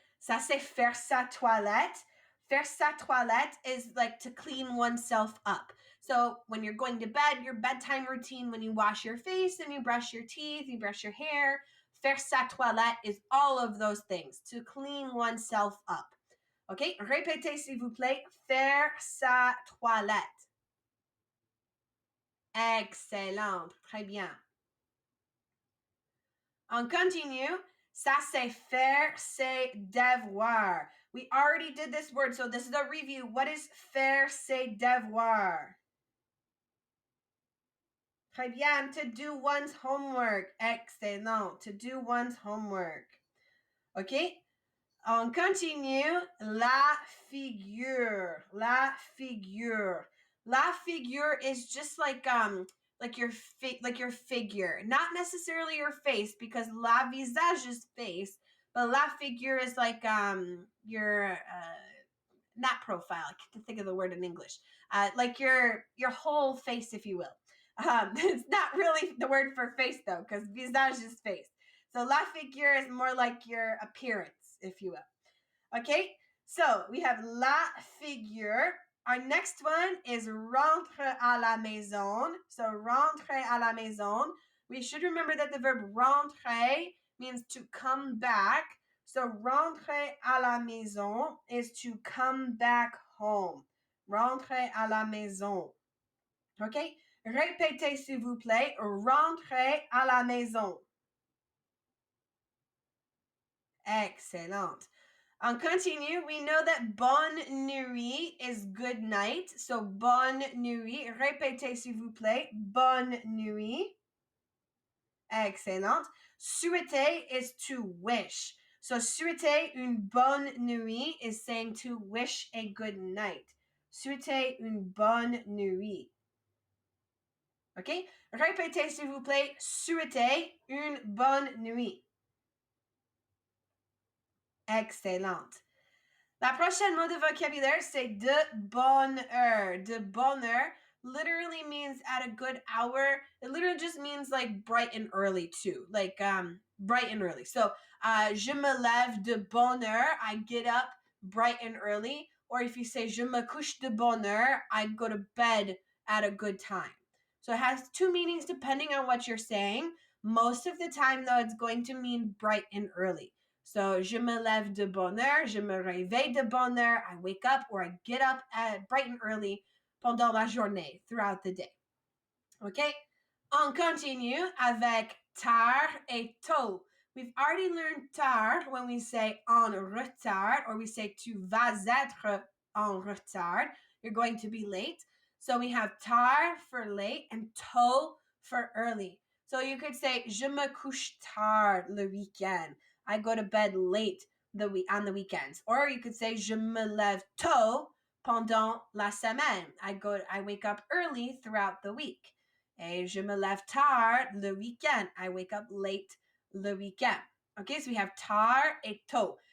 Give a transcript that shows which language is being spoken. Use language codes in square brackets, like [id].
[fr] Ça, c'est faire sa toilette. Faire sa toilette [en] is like to clean oneself up. So when you're going to bed, your bedtime routine, when you wash your face and you brush your teeth, you brush your hair, [fr] faire sa toilette [en] is all of those things, to clean oneself up. [fr] OK? Répétez, s'il vous plaît. Faire sa toilette. Excellent. Très bien. On continue. Ça, c'est faire ses devoirs. [en] We already did this word, so this is a review. What is [fr] faire ses devoirs? Très bien. [en] To do one's homework. Excellent. To do one's homework. OK? [fr] On continue. La figure. La figure. [en] La figure is just like your figure, not necessarily your face, because la visage is face, but la figure is like your not profile. I can't think of the word in English. Like your whole face, if you will. It's not really the word for face though, because visage is face. So la figure is more like your appearance, if you will. Okay, so we have la figure. Our next one is [fr] rentrer à la maison. So rentrer à la maison. [en] We should remember that the verb rentrer means to come back. So [fr] rentrer à la maison [en] is to come back home. [fr] Rentrer à la maison. Okay? Répétez s'il vous plaît. Rentrer à la maison. Excellent. On continue, [en] we know that [fr] bonne nuit [en] is good night. [fr] So bonne nuit. Répétez s'il vous plaît. Bonne nuit. Excellent. Souhaiter [en] is to wish. So, [fr] souhaiter une bonne nuit [en] is saying to wish a good night. [fr] Souhaiter une bonne nuit. OK? Répétez, s'il vous plaît. Souhaiter une bonne nuit. Excellente. La prochaine mot de vocabulaire, c'est de bonne heure. De bonne heure [en] literally means at a good hour. It literally just means like bright and early too. Like bright and early. [fr] So, je me lève de bonne heure. [en] I get up bright and early. Or if you say [fr] je me couche de bonne heure, [en] I go to bed at a good time. So it has two meanings depending on what you're saying. Most of the time though, it's going to mean bright and early. So, [fr] je me lève de bonne heure, je me réveille de bonne heure, [en] I wake up or I get up at bright and early [fr] pendant la journée, [en] throughout the day. OK? [fr] On continue avec tard et tôt. [en] We've already learned tard when we say [fr] en retard, [en] or we say [fr] tu vas être en retard. [en] You're going to be late. So we have tard for late and tôt for early. So you could say [fr] je me couche tard le week-end. [en] I go to bed late on the weekends. [fr] Or you could say je me lève tôt pendant la semaine. [en] I wake up early throughout the week. [fr] Et je me lève tard le week-end. [en] I wake up late [fr] le week-end. [en] Okay, so we have [fr] tard et tôt.